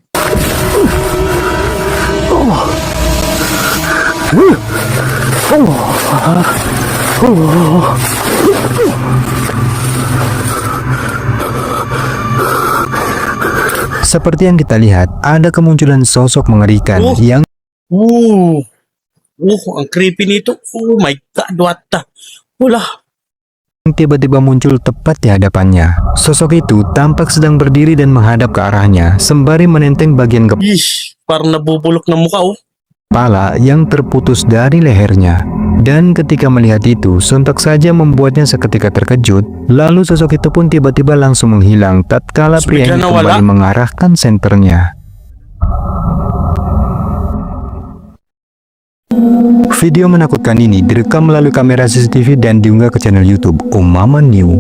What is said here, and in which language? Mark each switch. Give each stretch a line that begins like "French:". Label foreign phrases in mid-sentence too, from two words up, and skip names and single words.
Indonesian: Seperti yang kita lihat, ada kemunculan sosok mengerikan yang
Filipino: Ang creepy nito.
English: Oh my God, what the?
Filipino: Wala.
Indonesian: tiba-tiba muncul tepat di hadapannya. Sosok itu tampak sedang berdiri dan menghadap ke arahnya, sembari menenteng bagian
Filipino: Ih, parang nabubulok na mukha oh.
Indonesian: kepala yang terputus dari lehernya. Dan ketika melihat itu, sontak saja membuatnya seketika terkejut. Lalu sosok itu pun tiba-tiba langsung menghilang tatkala pria ini kembali mengarahkan senternya. Video menakutkan ini direkam melalui kamera CCTV dan diunggah ke channel YouTube Omama New.